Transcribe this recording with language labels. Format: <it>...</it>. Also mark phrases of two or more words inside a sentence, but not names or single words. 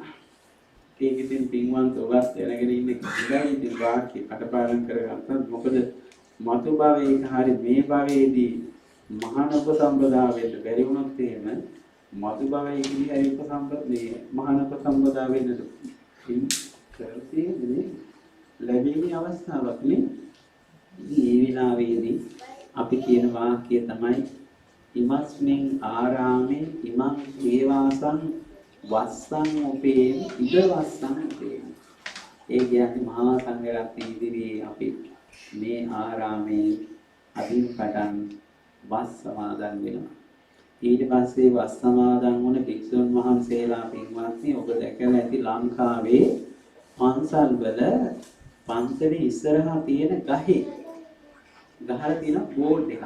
<si>ඒක ඉතින් පින්වන්ත ඔබත් දැනගෙන ඉන්නේ කියලා ඉතින් වාක්‍ය කටපාඩම් කරගත්තත් මොකද මතු භවයක හරි මේ භවයේදී මහාන උපසම්පදා වෙන්න බැරි වුණොත් එහෙම මතු භවයේදී හරි උපසම්පදේ මහාන උපසම්පදා වෙන්න කරතිනේ ලැබෙන්නේ අවස්ථාවක් නේ. මේ විනාවේදී අපි කියන වාක්‍ය තමයි</si> <pi>ඉමස්මින් ආරාමේ ඉමං දේවාසං වස්සං උපේ ඉද වස්සං උපේ.</pi> <si>ඒ කියන්නේ මහා සංඝරත්නය ඉදිරියේ අපි මේ ආරාමේ අදින් පටන් වස් සමාදන් වෙනවා. ඊට පස්සේ වස් සමාදන් වුණ භික්ෂුන් වහන්සේලා පින්වත්නි ඔබ දැකලා ඇති ලංකාවේ පන්සල් වල පන්සලේ ඉස්සරහා තියෙන ගහේ ගහලා තියෙන බෝඩ් එකක්.</si>